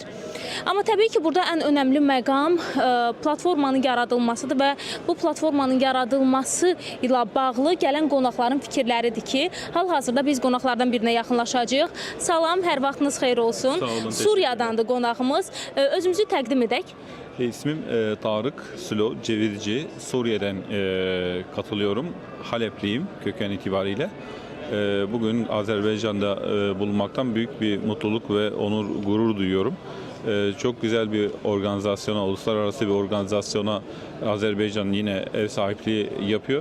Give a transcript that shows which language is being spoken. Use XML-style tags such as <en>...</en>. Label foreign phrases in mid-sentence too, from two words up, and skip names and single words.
<az>Amma təbii ki, burada ən önəmli məqam platformanın yaradılmasıdır və bu platformanın yaradılması ilə bağlı gələn qonaqların fikirləridir ki, hal-hazırda biz qonaqlardan birinə yaxınlaşacağıq. Salam, hər vaxtınız xeyir olsun. Suriyadandır qonağımız. Özümüzü təqdim edək.</az> <tr>İsmim Tarık Sülo Cevirci. Suriye'den katılıyorum. Halepliyim köken itibariyle. Bugün Azerbaycan'da bulunmaktan büyük bir mutluluk ve onur, gurur duyuyorum. Çok güzel bir organizasyona, uluslararası bir organizasyona Azerbaycan yine ev sahipliği yapıyor.</tr>